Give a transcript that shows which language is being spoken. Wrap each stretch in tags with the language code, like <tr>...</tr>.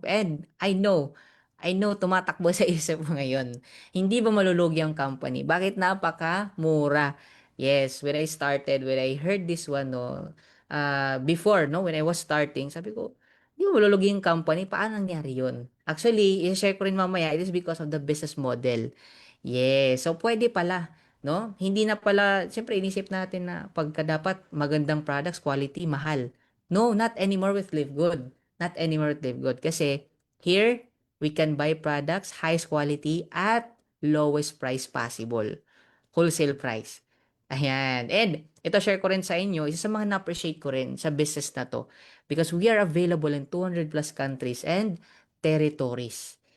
<en>And I know</en> <tl>tumatakbo sa isip mo ngayon. Hindi ba malulugi ang company? Bakit napaka-mura?</tl> <en>Yes, when I heard this one, no, before, no, when I was starting,</en> <tl>sabi ko, hindi ba malulugi yung company? Paano nangyari yun?</tl> <en>Actually,</en> <tl>i-share ko rin mamaya,</tl> <en>it is because of the business model.</en> <tl>Yes, so pwede pala, no? Hindi na pala, siyempre inisip natin na pagka dapat magandang products, quality, mahal.</tl> <en>No, not anymore with Live Good. Not anymore with Live Good. Kasi here, we can buy products, highest quality at lowest price possible. Wholesale price. Ayan.</en> <tl>And ito share ko rin sa inyo,</tl> <en>isa sa mga na-appreciate ko</en> <tl>rin sa business na to.</tl> <en>Because we are available in 200 plus countries and territories.</en>